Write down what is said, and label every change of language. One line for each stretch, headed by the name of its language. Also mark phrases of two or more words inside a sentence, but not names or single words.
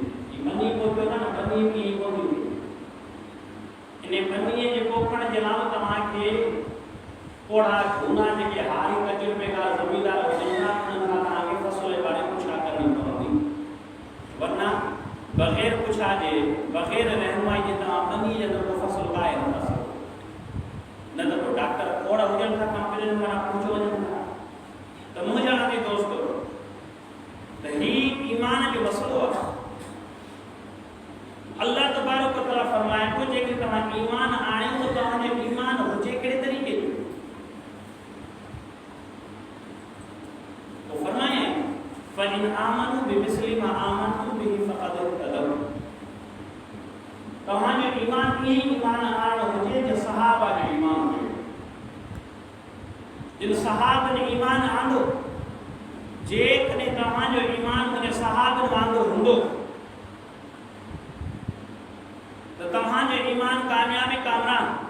Sindhi: ही मञी को पियो न मञी की कोन थी इन मञीअ जे पोखण जे लाइ तव्हांखे ओड़ा गुना जेके हारी तजुर्बेकार ज़मींदार हुजनि था उन्हनि खां तव्हांखे फ़सुल जे बारे पुछा करणी पवंदी, वरना बग़ैर पुछा जे बग़ैर रहनुमाई जे तव्हां मनी जे को फ़सुल पाए नथा सघो। न त पोइ डॉक्टर ओड़ा हुजनि था कंपनियुनि मां पहुची वञनि था। त मुंहिंजा अजीज़ दोस्तो त ही ईमान जो मसइलो आहे।
Arabic: الله تبارك وتعالى
Sindhi: फरमाए थो जेकॾहिं तव्हां ईमान आणियो त तव्हांजो ईमान हुजे कहिड़े तरीक़े जो। तो फरमाए
Arabic: فإن آمنوا بمثل ما آمنتم به فقد اهتدوا.
Sindhi: तव्हांजो ईमान ईअं ईमान आणणो हुजे जो सहाबा जो ईमान हुजे। जिन सहाबनि ईमान आंदो जेकॾहिं तव्हांजो ईमान उन सहाबनि वांगुरु हूंदो त तव्हांजो ईमान कामयाबी कामरान।